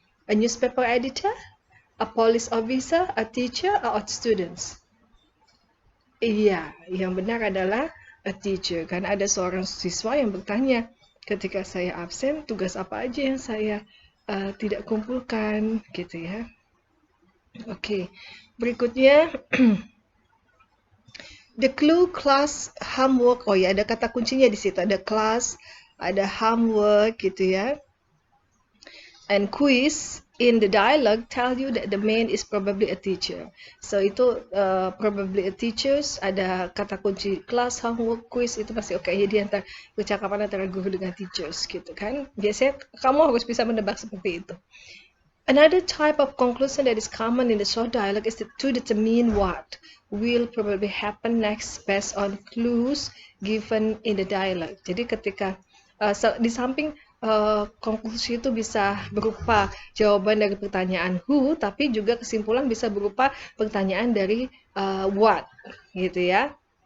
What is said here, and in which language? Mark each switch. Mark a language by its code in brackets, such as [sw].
[en] A newspaper editor, a police officer, a teacher, or students? [id] Iya, yang benar adalah [en] a teacher. [id] Karena ada seorang siswa yang bertanya, ketika saya absen, tugas apa aja yang saya tidak kumpulkan, gitu ya. Oke, berikutnya [en] the clue class homework. [id] Oh ya, ada kata kuncinya di situ. Ada class, ada homework, gitu ya. [en] And quiz in the dialogue tell you that the man is probably a teacher. [id] So itu [en] probably a teachers, [id] ada kata kunci class, homework, quiz, itu pasti oke. Jadi percakapan antara guru dengan teachers gitu kan. Biasanya kamu harus bisa menebak seperti itu. [en] Another type of conclusion that is common in the short dialogue is to determine what will probably happen next based on clues given in the dialogue. [id] Jadi ketika di samping konklusi itu bisa berupa jawaban dari pertanyaan who, tapi juga kesimpulan bisa berupa pertanyaan dari what, gitu ya.